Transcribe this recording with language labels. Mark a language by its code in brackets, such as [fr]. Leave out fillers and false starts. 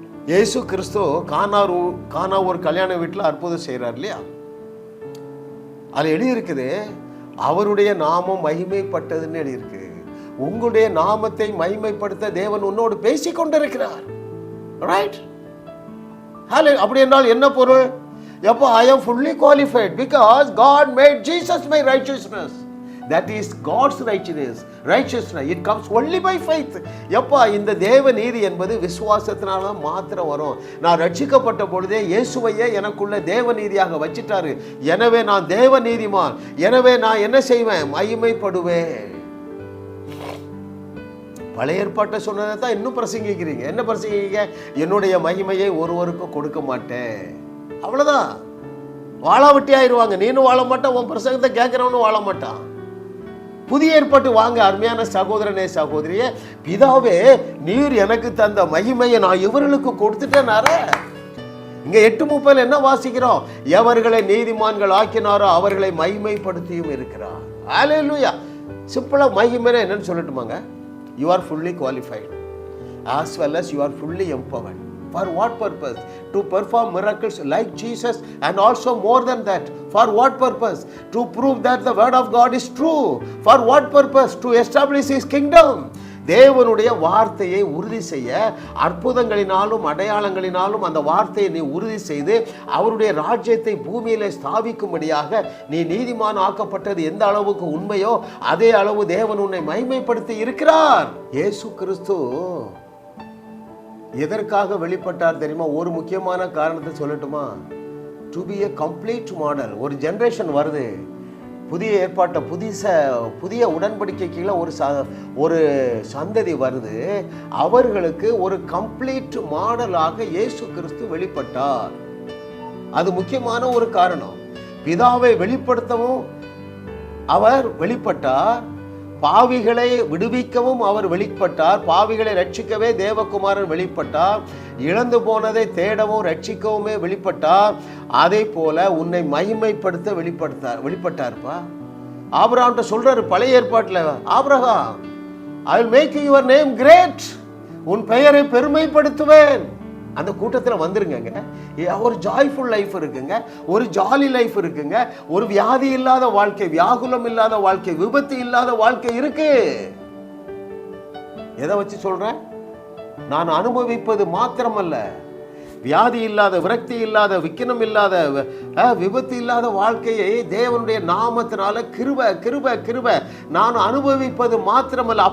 [ta] இயேசு கிறிஸ்து கானா ஒரு கல்யாண வீட்டில் அற்புதம் செய்கிறார் இல்லையா? அது எழுதியிருக்குது, அவருடைய நாமம் மகிமைப்பட்டதுன்னு எழுதியிருக்கு. உங்களுடைய நாமத்தை மகிமைப்படுத்த தேவன் உன்னோடு பேசி கொண்டிருக்கிறார். ரைட்? அப்படி என்றால் என்ன பொருள்? எப்போ [en] I am fully qualified because God made Jesus my righteousness. That is God's righteousness. It comes only by faith. [ta] எப்பா இந்த தேவ நீதி என்பது விசுவாசத்தினால மாத்திரம் வரும். நான் ரட்சிக்கப்பட்ட பொழுதே இயேசுவையே எனக்குள்ள தேவ நீதியாக வச்சிட்டாரு. எனவே நான் தேவ நீதிமான். எனவே நான் என்ன செய்வேன்? மகிமைப்படுவேன். பழைய ஏற்பாட்டை சொன்னதை தான் இன்னும் பிரசங்கிக்கிறீங்க. என்ன பிரசங்கிக்க? என்னுடைய மகிமையை ஒருவருக்கும் கொடுக்க மாட்டேன். அவ்வளோதான். வாழாவட்டி ஆயிடுவாங்க. நீனும் வாழ மாட்டான், உன் பிரசங்கத்தை கேட்குறவனும் வாழ மாட்டான். புதிய ஏற்பாட்டு வாங்க அருமையான சகோதரனே சகோதரியே, பிதாவே நீர் எனக்கு தந்த மகிமையை நான் இவர்களுக்கு கொடுத்துட்டேனார. இங்க 8:30 என்ன வாசிக்கிறோம்? எவர்களை நீதிமான்கள் ஆக்கினாரோ அவர்களை மகிமைப்படுத்தியும் இருக்கிறார். ஹல்லேலூயா. சிம்பிளா மகிமைனா என்னன்னு சொல்லட்டுமாங்க? [en] You are fully qualified as well as you are fully empowered. For what purpose? To perform miracles like Jesus, and also more than that. For what purpose? To prove that the word of God is true. For what purpose? To establish his kingdom. [ta] தேவனுடைய வார்த்தையை உறுதி செய்ய, அற்புதங்களினாலும் அடையாளங்களினாலும் அந்த வார்த்தையை நீ உறுதி செய்து அவருடைய ராஜ்யத்தை பூமியிலே ஸ்தாபிக்கும்படியாக நீ நீதிமான் ஆக்கப்பட்டது எந்த அளவுக்கு உண்மையோ அதே அளவு தேவன் உன்னை மகிமைப்படுத்தி இருக்கிறார். இயேசு கிறிஸ்து எதற்காக வெளிப்பட்டார் தெரியுமா? ஒரு முக்கியமான காரணத்தை சொல்லட்டுமா? [en] To be a complete model. [ta] ஒரு ஜெனரேஷன் வருது, புதிய ஏற்பாட்டை புதிய உடன்படிக்கை கீழே ஒரு சந்ததி வருது. அவர்களுக்கு ஒரு கம்ப்ளீட் மாடலாக இயேசு கிறிஸ்து வெளிப்பட்டார். அது முக்கியமான ஒரு காரணம். பிதாவை வெளிப்படுத்தவும் அவர் வெளிப்பட்டார், பாவிகளை விடுவிக்கவும் அவர் வெளிப்பட்டார், பாவிகளை ரட்சிக்கவே தேவகுமாரன் வெளிப்பட்டார், இழந்து போனதை தேடவும் ரட்சிக்கவுமே வெளிப்பட்டார். அதே போல உன்னை மகிமைப்படுத்த வெளிப்பட்டார்ப்பா. ஆபிரகாம்கிட்ட சொல்றாரு பழைய ஏற்பாட்டில், Abraham [en] I will make your name great. [ta] உன் பெயரை பெருமைப்படுத்துவேன். அந்த கூட்டத்தில் வந்துருங்க. ஒரு ஜாய்ஃபுல் லைஃப் இருக்குங்க, ஒரு ஜாலி லைஃப் இருக்குங்க, ஒரு வியாதி இல்லாத வாழ்க்கை, வியாகுலம் இல்லாத வாழ்க்கை, விபத்து இல்லாத வாழ்க்கை இருக்கு. எதை வச்சு சொல்றேன்? நான் அனுபவிப்பது மாத்திரமல்ல, வியாதி இல்லாத, விரக்தி இல்லாத, விக்கினம் இல்லாத, விபத்து இல்லாத வாழ்க்கையை தேவனுடைய நாமத்தினால கிருப நான் அனுபவிப்பது மாத்திரமல்ல.